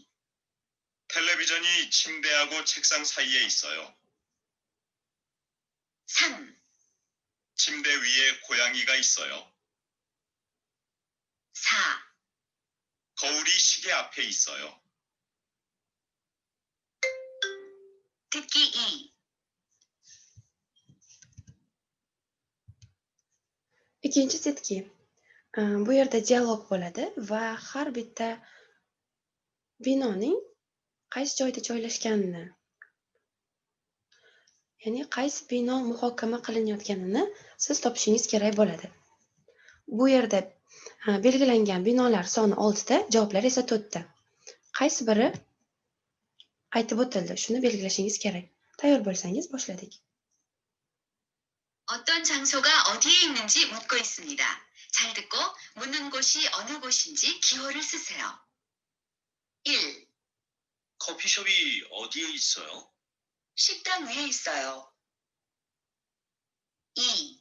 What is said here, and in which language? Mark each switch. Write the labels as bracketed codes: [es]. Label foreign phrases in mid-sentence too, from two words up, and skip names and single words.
[ko] 텔레비전이 침대하고 책상 사이에 있어요. 3. 침대 위에 고양이가 있어요. 4. 거울이 시계 앞에 있어요. 듣기 2. [uz] Ikkinchi setki. Bu yerda dialog bo'ladi va har bitta binoning qaysi joyda joylashganini, ya'ni qaysi bino muhokama qilinayotganini siz topishingiz kerak bo'ladi. Bu yerda belgilangan binolar soni 6 ta, javoblar esa 4 ta. Qaysi biri aytib o'tildi, shuni belgilashingiz kerak. Tayyor bo'lsangiz boshladik. [ko] 어떤 장소가 어디에 있는지 묻고 있습니다. 잘 듣고 묻는 곳이 어느 곳인지 기호를 쓰세요. 1. 커피숍이 어디에 있어요? 식당 위에 있어요. 2.